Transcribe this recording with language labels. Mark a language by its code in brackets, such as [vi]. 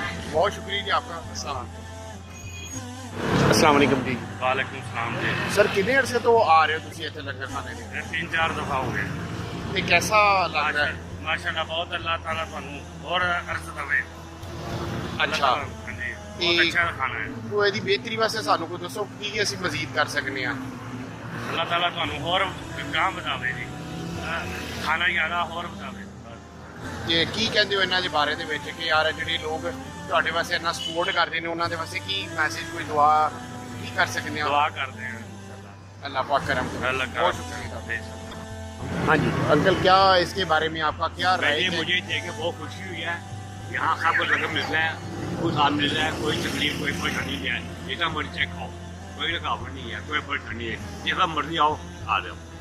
[hi] चलिए, बहुत शुक्रिया जी आपका। अस्सलाम वालेकुम जी। वालेकुम सलाम जी। सर कितने अरसे तो आ रहे हो तुम इतने लंगर खाने के? 3-4 दफ़ा हो गए। ये कैसा लग रहा है? माशाल्लाह बहुत अल्लाह ताला [pa] ਤੁਹਾਨੂੰ [hi] और अर्ज दवे। अच्छा, बहुत अच्छा खाना है। [pa] तो ਇਹਦੀ ਬਿਹਤਰੀ ਵਾਸਤੇ ਸਾਨੂੰ ਕੋਈ ਦੱਸੋ ਕੀ ਅਸੀਂ ਮਜ਼ੀਦ ਕਰ ਸਕਨੇ ਆ? [hi] अल्लाह ताला [pa] ਤੁਹਾਨੂੰ [hi] और काम बतावे जी, खाना ज़्यादा और बतावे। [pa] ਤੇ ਕੀ ਕਹਿੰਦੇ ਹੋ ਇਹਨਾਂ ਦੇ ਬਾਰੇ ਦੇ ਵਿੱਚ ਕਿ ਯਾਰ ਜਿਹੜੇ ਲੋਕ ਤੁਹਾਡੇ ਵਾਸਤੇ ਇੰਨਾ ਸਪੋਰਟ ਕਰਦੇ ਨੇ ਉਹਨਾਂ ਦੇ ਵਾਸਤੇ ਕੀ ਮੈਸੇਜ, ਕੋਈ ਦੁਆ ਕੀ ਕਰ ਸਕਨੇ ਆ? [hi] दुआ करते हैं अल्लाह पाक करम करे। अल्लाह बहुत शुक्रिया। हाँ जी अंकल, क्या इसके बारे में आपका क्या राय है? मुझे देख के बहुत खुशी हुई है। यहाँ सबको लंगर मिल रहा है, कोई साथ मिल रहा है, कोई तकलीफ कोई परेशानी नहीं है। जितना मर्जी चेक खाओ, कोई रुकावट नहीं है, कोई परेशानी है, जितना मर्जी आओ आ जाओ।